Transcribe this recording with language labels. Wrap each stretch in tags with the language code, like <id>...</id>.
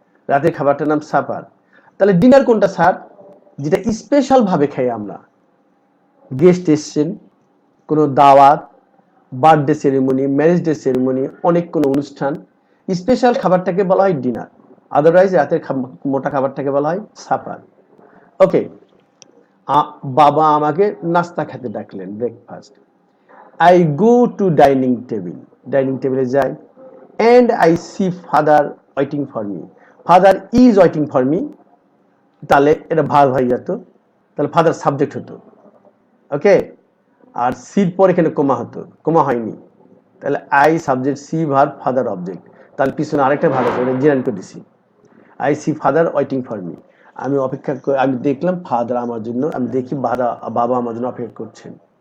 <bn>রাতের খাবারটার নাম সাপার। তাহলে ডিনার কোনটা স্যার? যেটা স্পেশাল ভাবে খাই আমরা, গেস্ট এসছেন, কোনো দাওয়াত, birthday ceremony, marriage day ceremony, অনেক কোনো অনুষ্ঠান, স্পেশাল খাবারটাকে বলা হয় ডিনার। আদারওয়াইজ রাতের মোটা খাবারটাকে বলা হয় সাপার। ওকে, বাবা আমাকে নাস্তা খেতে ডাকলেন, breakfast.</bn> <en>I go to dining table,</en> <bn>dining টেবিলে যাই।</bn> <en>And I see father waiting for me, father is waiting for me,</en> <bn>তাহলে এটা ভার্ব হয়ে যেত, তাহলে ফাদার সাবজেক্ট হতো। ওকে, আর সির পর এখানে কোমা হতো, কোমা হয়নি, তাহলে I subject, C verb, father object. তাহলে পিছনে আরেকটা ভার্ব আছে, জেনারেল করে দিছি।</bn> <en>I see father waiting for me,</en> <bn>আমি অপেক্ষা করে, আমি দেখলাম ফাদার আমার জন্য, আমি দেখি বাবা আমার জন্য অপেক্ষা করছেন।</bn>